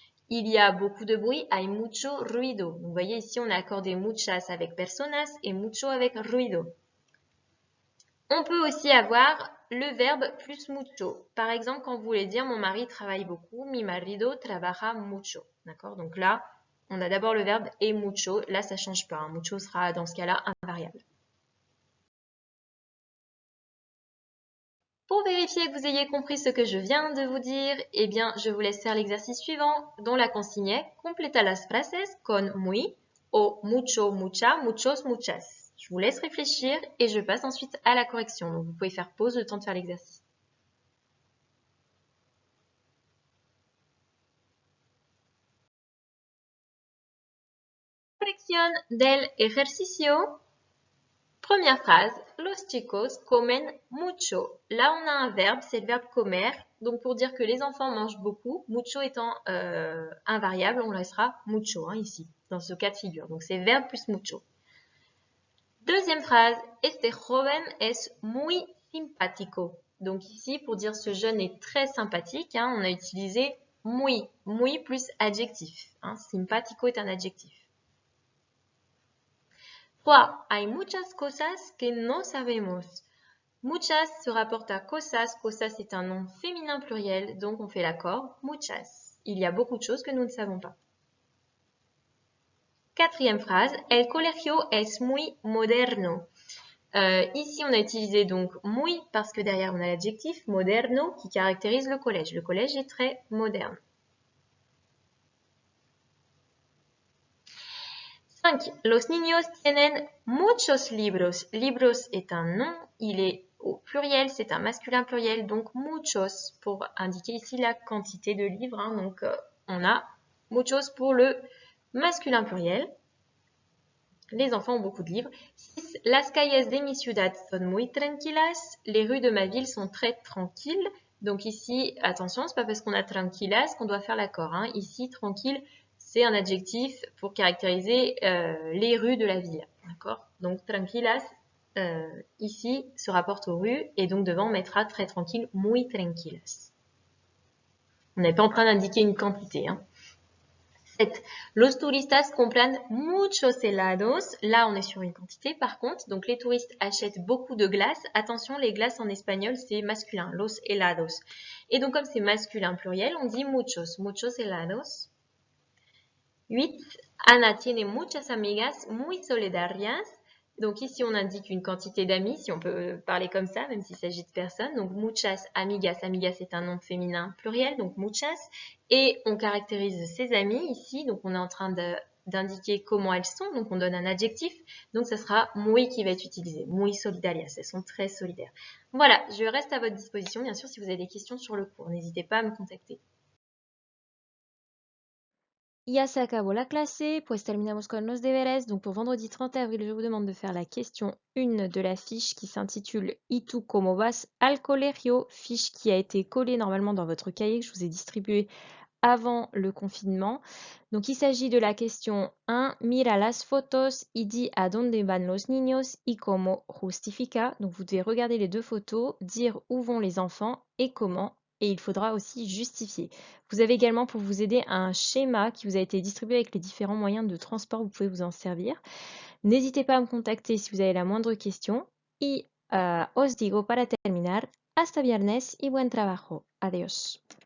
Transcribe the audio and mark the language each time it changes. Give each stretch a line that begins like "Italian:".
French: Il y a beaucoup de bruit,
Spanish: hay mucho ruido.
French: Vous voyez ici, on a accordé muchas avec personas et mucho avec ruido. On peut aussi avoir le verbe plus mucho. Par exemple, quand vous voulez dire mon mari travaille beaucoup,
Spanish: mi marido trabaja mucho.
French: D'accord? Donc là, on a d'abord le verbe et mucho. Là, ça ne change pas, hein. Mucho sera dans ce cas-là invariable. Pour vérifier que vous ayez compris ce que je viens de vous dire, eh bien, je vous laisse faire l'exercice suivant, dont la consigne est
Spanish: completa las frases con muy o mucho, mucha, muchos, muchas.
French: Je vous laisse réfléchir et je passe ensuite à la correction. Donc, vous pouvez faire pause le temps de faire l'exercice.
Spanish: Corrección del ejercicio.
French: Première phrase,
Spanish: los chicos comen mucho.
French: Là, on a un verbe, c'est le verbe comer. Donc, pour dire que les enfants mangent beaucoup, mucho étant invariable, on laissera mucho, hein, ici, dans ce cas de figure. Donc, c'est verbe plus mucho. Deuxième phrase,
Spanish: este joven es muy simpático.
French: Donc, ici, pour dire ce jeune est très sympathique, hein, on a utilisé muy. Muy plus adjectif. Hein, simpático est un adjectif. 3.
Spanish: Hay muchas cosas que no sabemos.
French: Muchas se rapporte à cosas. Cosas est un nom féminin pluriel, donc on fait l'accord. Muchas. Il y a beaucoup de choses que nous ne savons pas. Quatrième phrase.
Spanish: El colegio es muy moderno.
French: Ici, on a utilisé donc muy parce que derrière on a l'adjectif moderno qui caractérise le collège. Le collège est très moderne. 5.
Spanish: Los niños tienen muchos libros.
French: Libros est un nom, il est au pluriel, c'est un masculin pluriel, donc muchos pour indiquer ici la quantité de livres. Hein, donc on a muchos pour le masculin pluriel. Les enfants ont beaucoup de livres. 6.
Spanish: Las calles de mi ciudad son muy tranquilas.
French: Les rues de ma ville sont très tranquilles. Donc ici, attention, c'est pas parce qu'on a tranquilas qu'on doit faire l'accord. Hein. Ici, tranquille, c'est un adjectif pour caractériser les rues de la ville. D'accord? Donc, tranquilas, ici, se rapporte aux rues. Et donc, devant, on mettra très tranquille,
Spanish: muy tranquilas.
French: On n'est pas en train d'indiquer une quantité. Hein. 7.
Spanish: Los turistas compran muchos helados.
French: Là, on est sur une quantité par contre. Donc, les touristes achètent beaucoup de glaces. Attention, les glaces en espagnol, c'est masculin. Los helados. Et donc, comme c'est masculin pluriel, on dit muchos.
Spanish: Muchos helados. 8. Ana tiene muchas amigas muy solidarias.
French: Donc ici, on indique une quantité d'amis, si on peut parler comme ça, même s'il s'agit de personnes. Donc muchas amigas, amigas c'est un nom féminin pluriel, donc muchas. Et on caractérise ses amis ici, donc on est en train d'indiquer comment elles sont, donc on donne un adjectif. Donc ça sera muy qui va être utilisé,
Spanish: muy solidarias,
French: elles sont très solidaires. Voilà, je reste à votre disposition, bien sûr, si vous avez des questions sur le cours, n'hésitez pas à me contacter.
Spanish: Ya se acabó la clase, pues terminamos con los deberes.
French: Donc pour vendredi 30 avril, je vous demande de faire la question 1 de la fiche qui s'intitule
Spanish: ¿Y tú cómo vas al colegio?
French: Fiche qui a été collée normalement dans votre cahier que je vous ai distribué avant le confinement. Donc il s'agit de la question 1.
Spanish: Mira las fotos y di a dónde van los niños y cómo justifica.
French: Donc vous devez regarder les deux photos, dire où vont les enfants et comment. Et il faudra aussi justifier. Vous avez également pour vous aider un schéma qui vous a été distribué avec les différents moyens de transport, vous pouvez vous en servir. N'hésitez pas à me contacter si vous avez la moindre question.
Spanish: Y os digo para terminar, hasta viernes y buen trabajo. Adiós.